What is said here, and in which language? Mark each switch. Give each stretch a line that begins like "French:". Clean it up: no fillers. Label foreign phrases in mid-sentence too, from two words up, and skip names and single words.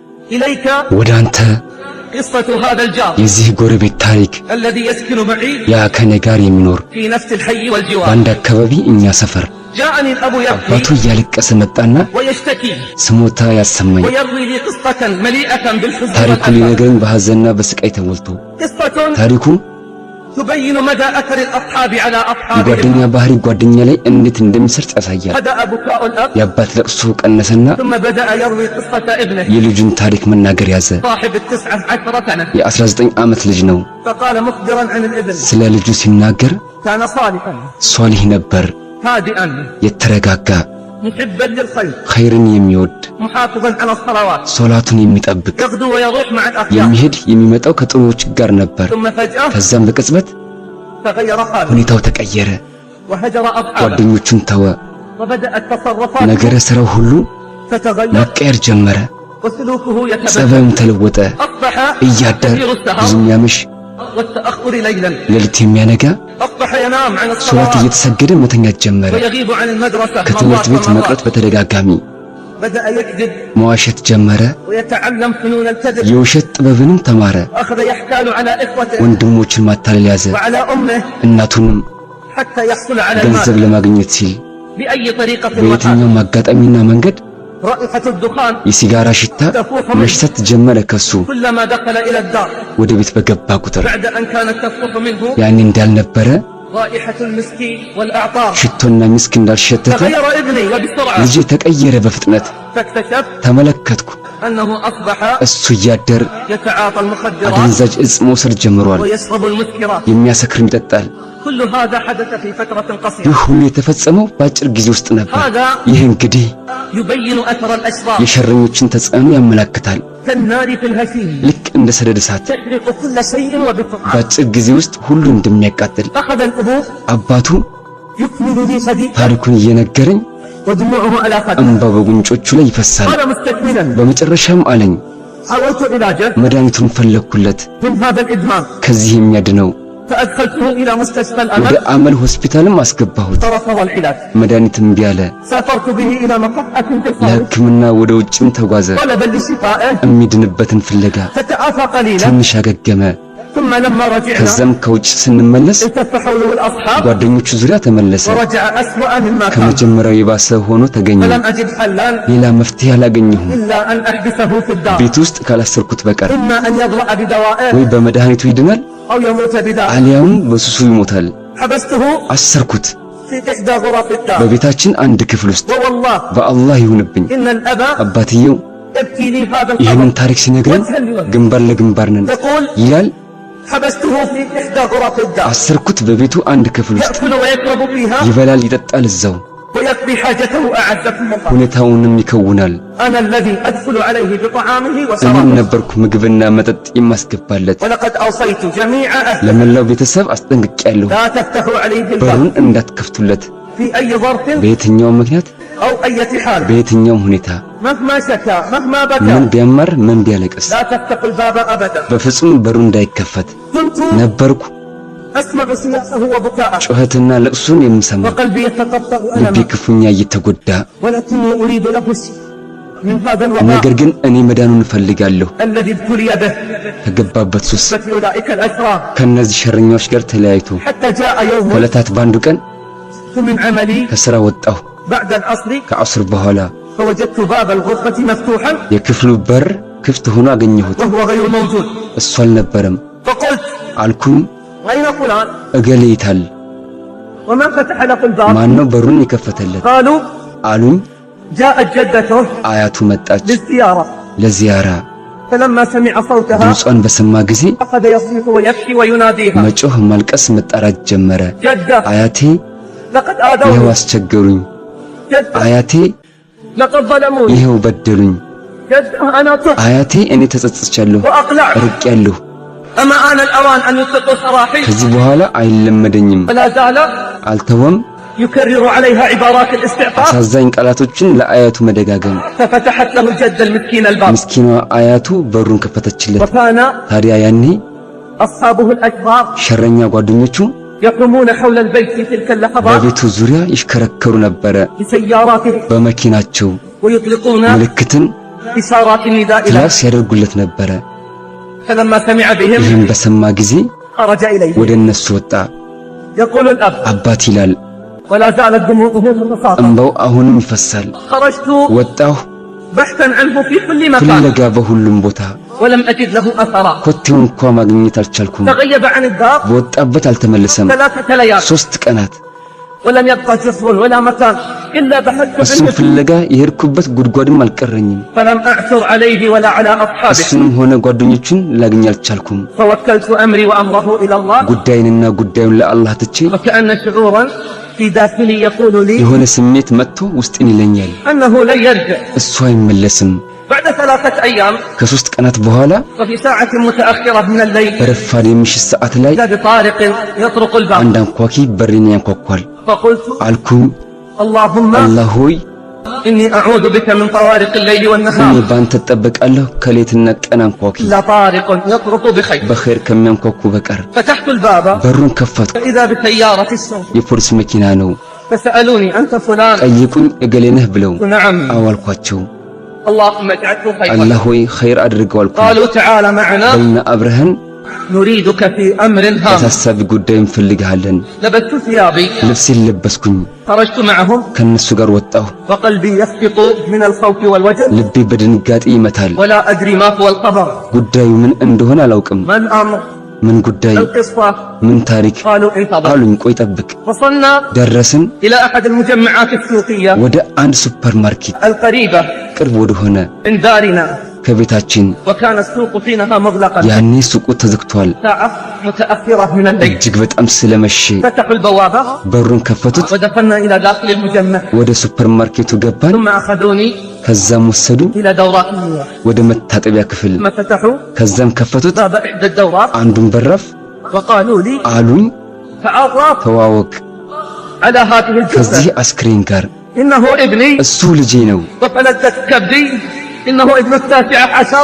Arabic: إليك ودانت قصة هذا الجار يزيه قربت تاريك الذي يسكن معي يا كنغاري منور في نفس الحي والجوار
Amharic: باند አካባቢ እኛ ሰፈር
Arabic: جاءني الأب
Amharic: አባቱ
Arabic: يبكي
Amharic: እያለቀሰ መጣና
Arabic: ويشتكي
Amharic: ስሞታ ያሰማኝ
Arabic: ويروي لي قصة مليئة بالحزن
Amharic: ታሪኩ
Arabic: والأسى
Amharic: ሊነግረኝ በሐዘንና በስቃይ ተሞልቶ
Arabic: قصة
Amharic: ታሪኩ
Arabic: تبين مدى أثر الأصحاب على أصحابهم
Amharic: የጓደኛ ባህሪ ጓደኛ ላይ እንዴት እንደሚሰርጽ ያሳያል
Arabic: بدأ بكاء الأب
Amharic: የአባት ለቅሶ ቀነሰና
Arabic: ثم بدأ يروي قصة ابنه
Amharic: የልጁን ታሪክ መናገር ያዘ
Arabic: صاحب 19 سنة
Amharic: የ19 ዓመት ልጅ ነው
Arabic: فقال مخبرا عن الابن
Amharic: ስለ ልጁ ሲናገር
Arabic: كان صالحا
Amharic: ሷሊህ ነበር
Arabic: هادئا
Amharic: የተረጋጋ
Arabic: محبا للخير
Amharic: ኸይርን የሚወድ
Arabic: محافظا على الصلوات
Amharic: ሶላቱን የሚጠብቅ
Arabic: يغدو ويروح مع الأخيار
Amharic: የሚሄድ የሚመጣው ከጥሩዎች ጋር ነበር
Arabic: ثم فجأة
Amharic: ከዛም በቅጽበት
Arabic: تغير حاله
Amharic: ሁኔታው ተቀየረ
Arabic: وهجر أصحابه
Amharic: ጓደኞቹን ተወ
Arabic: وبدأت تصرفاته
Amharic: ነገረ ስራው ሁሉ
Arabic: تتغير
Amharic: መቀየር ጀመረ
Arabic: وسلوكه يتبدل
Amharic: ጸባዩም ተለወጠ
Arabic: أصبح
Amharic: እያደር
Arabic: كثير السهر
Amharic: ብዙ የሚያመሽ
Arabic: والتأخر ليلا
Amharic: ሌሊት የሚያነጋ
Arabic: أصبح ينام عن
Amharic: ሶላት
Arabic: الصلاة
Amharic: እየተሰገደ መተኛት ጀመረ
Arabic: ويغيب عن المدرسة
Amharic: ከትምህርት ቤት
Arabic: مرات
Amharic: መቅረት በተደጋጋሚ
Arabic: بدأ يكذب
Amharic: መዋሸት ጀመረ
Arabic: ويتعلم فنون الكذب
Amharic: የውሸት ጥበብንም ተማረ
Arabic: أخذ يحتال على إخوته
Amharic: ወንድሞቹን ማታለል ያዘ
Arabic: وعلى أمه
Amharic: እናቱንም
Arabic: حتى يحصل على
Amharic: ገንዘብ
Arabic: المال
Amharic: ለማግኘት ሲል
Arabic: بأي طريقة وكان
Amharic: በየትኛውም አጋጣሚና መንገድ
Arabic: رائحة الدخان
Amharic: የሲጋራ ሽታ መሽተት ጀመረ ከሱ
Arabic: كلما دخل إلى الدار
Amharic: ወደ ቤት በገባ ቁጥር
Arabic: بعد أن كانت تفوح منه
Amharic: ያኔ እንዳልነበረ
Arabic: رائحة المسك والأعطار
Amharic: ሽቶና ሚስክ እንዳልሸተተ
Arabic: تغير ابني وبسرعة
Amharic: ልጄ ተቀየረ በፍጥነት
Arabic: فاكتشفت
Amharic: ተመለከትኩ
Arabic: أنه أصبح
Amharic: እሱ እያደር
Arabic: يتعاطى المخدرات
Amharic: አደንዛዥ እጽ መውሰድ ጀምሯል
Arabic: ويشرب المسكرات
Amharic: የሚያሰክርም ይጠጣል
Arabic: كل هذا حدث في فترة قصيرة
Amharic: ይህ ሁሉ የተፈጸመው በአጭር ጊዜ ውስጥ ነበር
Arabic: هذا
Amharic: ይህ እንግዲህ
Arabic: يبين أثر الأشرار
Amharic: የሸረኞችን ተጽዕኖ ያመለክታል
Arabic: كالنار في الهشيم
Amharic: ልክ እንደ ሰደድ እሳት
Arabic: تحرق كل شيء وبسرعة
Amharic: በአጭር ጊዜ ውስጥ ሁሉ እንደሚያቃጥል
Arabic: أخذ الأبوة
Amharic: አባቱ
Arabic: يكمل لي حديثا
Amharic: ታሪኩን እየነገረኝ
Arabic: ودموعه على خده
Amharic: እንባ በጉንጮቹ ላይ ይፈሳል
Arabic: قال مستكملا
Amharic: በመጨረሻም አለኝ
Arabic: حاولت علاجه
Amharic: መድኃኒቱን ፈለግኩለት
Arabic: من هذا الإدمان
Amharic: ከዚህ የሚያድነው
Arabic: فأدخلته إلى مستشفى
Amharic: ወደ
Arabic: الأمل
Amharic: አመል ሆስፒታልም አስገባሁት
Arabic: فرفض العلاج
Amharic: መድኃኒት እምቢ አለ
Arabic: سافرت به إلى مصحة في الخارج
Amharic: ለሕክምና ወደ ውጭም ተጓዘ
Arabic: طلبا لشفائه
Amharic: የሚድንበትን ፍለጋ
Arabic: فتعافى قليلا
Amharic: ትንሽ አገገመ
Arabic: ثم لما رجعنا
Amharic: ከዛም ከውጭ ስንመለስ
Arabic: التف حوله الأصحاب
Amharic: ጓደኞቹ ዙሪያ ተመለሰ
Arabic: ورجع أسوأ مما كان
Amharic: ከመጀመሪያው የባሰ ሆኖ ተገኘ
Arabic: فلم أجد حلا
Amharic: ሌላ መፍትሄ አላገኘሁም
Arabic: إلا أن أحبسه في الدار
Amharic: ቤት ውስጥ ካላሰርኩት በቀር
Arabic: إما أن يضرأ بدوائه
Amharic: ወይ በመድኃኒቱ ይድናል
Arabic: أو يموت بدائه
Amharic: አሊያም በሱሱ ይሞታል
Arabic: حبسته
Amharic: አሰርኩት
Arabic: في إحدى غرف الدار
Amharic: በቤታችን አንድ ክፍል ውስጥ
Arabic: ووالله
Amharic: በአላህ ይሁንብኝ
Arabic: إن الأب
Amharic: አባትየው
Arabic: يبكي لي هذا
Amharic: ይህንን
Arabic: الخبر
Amharic: ታሪክ ሲነግረን ግንባር ለግንባር ነን
Arabic: يقول
Amharic: ይላል
Arabic: حبسته في إحدى غرف الدار
Amharic: አሰርኩት በቤቱ አንድ ክፍል ውስጥ
Arabic: يأكل ويشرب فيها
Amharic: ይበላል ይጠጣል እዛው
Arabic: ويقضي حاجته أعزكم الله
Amharic: ሁኔታውንም ይከውናል
Arabic: أنا الذي أدخل عليه بطعامه
Amharic: እኔም
Arabic: وشرابه
Amharic: ነበርኩ ምግብና መጠጥ የማስገባለት
Arabic: ولقد أوصيت جميع أهله
Amharic: ለመላው ቤተሰብ አስጠንቅቄያለሁ
Arabic: لا تفتحوا عليه الباب
Amharic: በሩን እንዳትከፍቱለት
Arabic: في أي ظرف
Amharic: በየትኛውም ምክንያት
Arabic: أو أي حال
Amharic: በየትኛውም ሁኔታ
Arabic: مهما شكا مهما
Amharic: ምን
Arabic: بكى
Amharic: ቢያማር ምን ቢያለቅስ
Arabic: لا تفتحوا الباب أبدا
Amharic: በፍጹም በሩ እንዳይከፈት
Arabic: كنت
Amharic: ነበርኩ
Arabic: أسمع صياحه وبكاءه
Amharic: ጩኸትና ለቅሶን የምሰማ
Arabic: وقلبي يتقطع
Amharic: ልቤ
Arabic: ألما
Amharic: ክፉኛ እየተጎዳ
Arabic: ولكني أريد له الشفاء من هذا الوباء
Amharic: ነገር ግን እኔ መዳኑን እፈልጋለሁ
Arabic: الذي ابتلي به
Amharic: ከገባበት ሱስ
Arabic: بسبب أولئك الأشرار
Amharic: ከነዚህ ሸረኛዎች ጋር ተለያይቶ
Arabic: حتى جاء يوم
Amharic: ከዕለታት በአንዱ ቀን
Arabic: من عملي
Amharic: ከስራ ወጣሁ
Arabic: بعد العصر
Amharic: ከዐስር በኋላ
Arabic: فوجدت باب الغرفة مفتوحا
Amharic: የክፍሉ በር ክፍት ሆኖ አገኘሁት
Arabic: وهو غير موجود
Amharic: እሱ አልነበረም
Arabic: فقلت
Amharic: አልኩኝ
Arabic: أين فلان
Amharic: እገሌ ይታል
Arabic: وما فتح له الباب
Amharic: ማን ነው በሩን የከፈተለት
Arabic: قالوا
Amharic: አሉኝ
Arabic: جاءت جدته
Amharic: አያቱ መጣች
Arabic: للزيارة
Amharic: ለዚያራ
Arabic: فلما سمع صوتها
Amharic: ድምጿን በሰማ ጊዜ
Arabic: أخذ يصيح ويبكي ويناديها
Amharic: መጮህ ማልቀስ መጣራት ጀመረ
Arabic: جدة
Amharic: አያቴ
Arabic: لقد
Amharic: ይኸው
Arabic: آذوني
Amharic: አስቸገሩኝ
Arabic: جدة
Amharic: አያቴ
Arabic: لقد ظلموني
Amharic: ይኸው በደሉኝ
Arabic: جدة أنا تبت
Amharic: አያቴ እኔ ተጸጽቻለሁ
Arabic: وأقلعت
Amharic: ርቄያለሁ
Arabic: أما آن الأوان أن يطلقوا سراحي
Amharic: ከዚህ በኋላ አይለመደኝም
Arabic: ولا زال
Amharic: አልተወም
Arabic: يكرر عليها عبارات الاستعطاف
Amharic: አሳዛኝ ቃላቶችን ለአያቱ መደጋገም
Arabic: ففتحت له الجدة المسكين الباب
Amharic: ምስኪኗ አያቱ በሩን ከፈተችለት
Arabic: وكان
Amharic: ታዲያ ያኔ
Arabic: أصحابه الأشرار
Amharic: ሸረኛ ጓደኞቹ
Arabic: يقومون حول البيت في تلك اللحظات
Amharic: በቤቱ ዙሪያ ይሽከረከሩ ነበረ
Arabic: بسياراتهم
Amharic: በመኪናቸው
Arabic: ويطلقون
Amharic: ምልክትን
Arabic: إشارات النداء له
Amharic: ክላስ ያደርጉለት ነበረ።
Arabic: فلما سمع بهم
Amharic: ይህን በሰማ ጊዜ
Arabic: خرج إليه
Amharic: ወደ እነሱ ወጣ።
Arabic: يقول الأب
Amharic: አባት ይላል፣
Arabic: ولا زالت دموعه متساقطة
Amharic: እንባው አሁንም ይፈሳል።
Arabic: خرجت
Amharic: ወጣሁ
Arabic: بحثا عنه في كل مكان
Amharic: ፍለጋ በሁሉም ቦታ
Arabic: ولم أجد له أثرا
Amharic: ኮቴው እንኳ ማግኘት አልቻልኩም።
Arabic: تغيب عن الدار
Amharic: በወጣበት አልተመለሰም።
Arabic: 3 ليال
Amharic: 3 ቀናት
Arabic: ولم يبقى جسر ولا مكان إلا بحثت
Amharic: እሱን
Arabic: عنه
Amharic: ፍለጋ የሄድኩበት ጉድጓድም አልቀረኝም።
Arabic: فلم أعثر عليه ولا على أصحابه
Amharic: እሱንም ሆነ ጓደኞቹን ላገኝ አልቻልኩም።
Arabic: فوكلت أمري وأمره إلى الله
Amharic: ጉዳይንና ጉዳዩን ለአላህ ትቼ
Arabic: وكأن شعورا في داخلي يقول لي
Amharic: የሆነ ስሜት መጥቶ ውስጤን ይለኛል፣
Arabic: أنه لن يرجع
Amharic: እሱ አይመለስም።
Arabic: بعد 3 أيام
Amharic: ከ3 ቀናት በኋላ
Arabic: وفي ساعة متأخرة من الليل
Amharic: በረፋድ የምሽት ሰዓት ላይ
Arabic: إذا بطارق يطرق الباب
Amharic: አንድ አንኳኪ በሬን ያንኳኳል።
Arabic: فقلت
Amharic: አልኩኝ፣
Arabic: اللهم
Amharic: አላህ ሆይ
Arabic: إني أعوذ بك من طوارق الليل
Amharic: እኔ
Arabic: والنهار
Amharic: ባንተ እጠበቃለሁ ከሌትና ቀን አንኳኪ
Arabic: لا طارق يطرق بخير
Amharic: በኸይር ከሚያንኳኩ በቀር።
Arabic: فتحت الباب
Amharic: በሩን ከፈትኩ።
Arabic: فإذا بسيارة الشرطة
Amharic: የፖሊስ መኪና ነው።
Arabic: فسألوني أنت فلان
Amharic: ጠይቁኝ፣ እገሌ ነህ ብለው
Arabic: نعم
Amharic: አዋልኳቸው።
Arabic: اللهم اجعله خيرا
Amharic: አላህ ሆይ ኸይር አድርገው አልኩ።
Arabic: قالوا تعالى معنا
Amharic: በልና አብረህን
Arabic: نريدك في أمر هام
Amharic: በታሳቢ ጉዳይ እንፈልግሃለን።
Arabic: لبست ثيابي
Amharic: ልብሴን ለበስኩኝ፣
Arabic: خرجت معهم
Amharic: ከነሱ ጋር ወጣሁ።
Arabic: وقلبي يسقط من الخوف والوجل
Amharic: ልቤ በድንጋጤ ይመታል።
Arabic: ولا أدري ما هو الخبر
Amharic: ጉዳዩ ምን እንደሆነ አላውቅም።
Arabic: ما الأمر
Amharic: ምን ጉዳይ፣
Arabic: القصة
Amharic: ምን ታሪክ
Arabic: قالوا انتظر
Amharic: አሉኝ። ቆይ ጠብቅ።
Arabic: وصلنا
Amharic: ደረስን
Arabic: إلى أحد المجمعات السوقية
Amharic: ወደ አንድ ሱፐር ማርኬት
Arabic: القريبة
Amharic: ቅርብ ወደ ሆነ
Arabic: من دارنا
Amharic: ከቤታችን።
Arabic: وكان السوق حينها مغلقا
Amharic: ያኔ ሱቁ ተዘግቷል።
Arabic: ساعة متأخرة من الليل
Amharic: እጅግ በጣም ስለመሸ
Arabic: فتحوا البوابة
Amharic: በሩን ከፈቱት።
Arabic: ودخلنا إلى داخل المجمع
Amharic: ወደ ሱፐር ማርኬቱ ገባን።
Arabic: ثم أخذوني
Amharic: ከዛም ወሰዱ
Arabic: إلى دورات المياه
Amharic: ወደ መታጠቢያ ክፍል።
Arabic: ثم فتحوا
Amharic: ከዛም ከፈቱት
Arabic: باب إحدى الدورات
Amharic: አንዱን በራፍ
Arabic: وقالوا لي
Amharic: አሉኝ፣
Arabic: تعرف
Amharic: ተዋወቅ
Arabic: على هذه
Amharic: ከዚህ
Arabic: الجثة
Amharic: አስክሬን ጋር፣
Arabic: إنه ابني
Amharic: እሱ ልጄ ነው፣
Arabic: وفلذت كبدي إنه ابن 19